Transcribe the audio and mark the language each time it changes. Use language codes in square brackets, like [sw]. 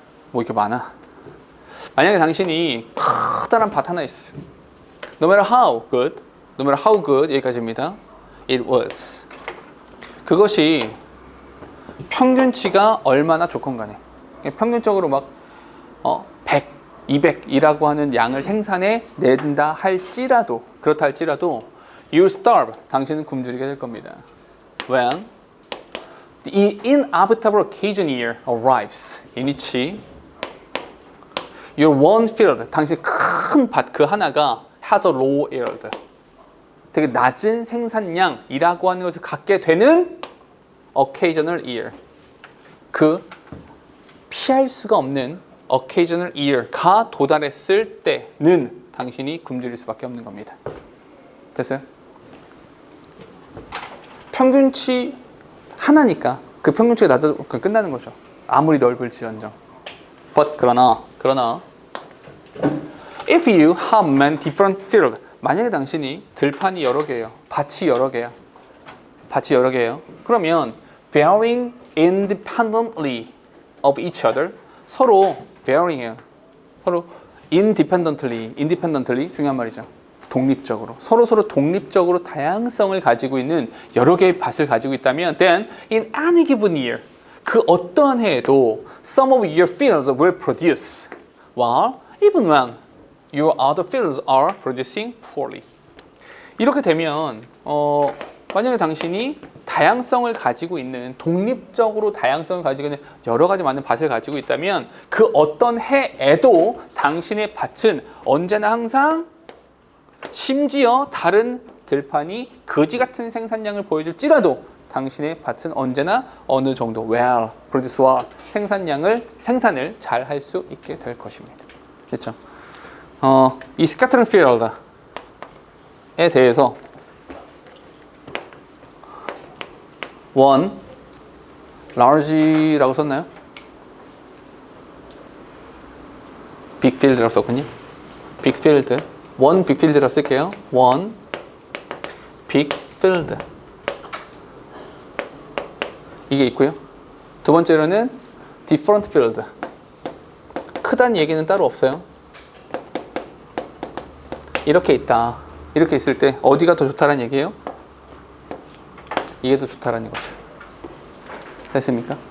[ko] 뭐 이렇게 많아? 만약에 당신이 커다란 밭 하나 있어요. [en] No matter how good 여기까지입니다. It was. [ko] 그것이 평균치가 얼마나 좋건 간에 평균적으로 막 100, 200이라고 하는 양을 생산해 낸다 할지라도 그렇다 할지라도 [en] you'll starve. [ko] 당신은 굶주리게 될 겁니다. [en] When the inevitable occasion year arrives in which your one field, [ko] 당신 큰 밭 그 하나가 [en] has a low yield, [ko] 되게 낮은 생산량이라고 하는 것을 갖게 되는 [en] occasional year, [ko] 그 피할 수가 없는 occasional year가 도달했을 때는 당신이 굶주릴 수밖에 없는 겁니다. 됐어요? 평균치 하나니까 그 평균치가 낮아도 끝나는 거죠. 아무리 넓을지언정. [en] But 그러나 if you have many different fields, [ko] 만약에 당신이 들판이 여러 개예요. 밭이 여러 개예요. [en] 그러면 varying independently of each other, [ko] 서로 varying해요. 서로 independently 중요한 말이죠. 독립적으로 서로 독립적으로 다양성을 가지고 있는 여러 개의 밭을 가지고 있다면 [en] then in any given year, [ko] 그 어떠한 해에도 [en] some of your fields will produce while even when your other fields are producing poorly. [ko] 이렇게 되면 만약에 당신이 다양성을 가지고 있는, 독립적으로 다양성을 가지고 있는 여러 가지 많은 밭을 가지고 있다면 그 어떤 해에도 당신의 밭은 언제나 항상, 심지어 다른 들판이 거지 같은 생산량을 보여줄지라도 당신의 밭은 언제나 어느 정도 [en] well produce [ko] 와 생산을 잘 할 수 있게 될 것입니다. 됐죠? 이 scattering field에 대해서 one large라고 썼나요? big field라고 썼군요. big field, [en] one big field [ko] 라고 쓸게요. one big field, 이게 있고요. 두 번째로는 different field, 크다는 얘기는 따로 없어요. 이렇게 있다. 이렇게 있을 때 어디가 더 좋다라는 얘기예요? 이게 더 좋다라는 거죠. 됐습니까?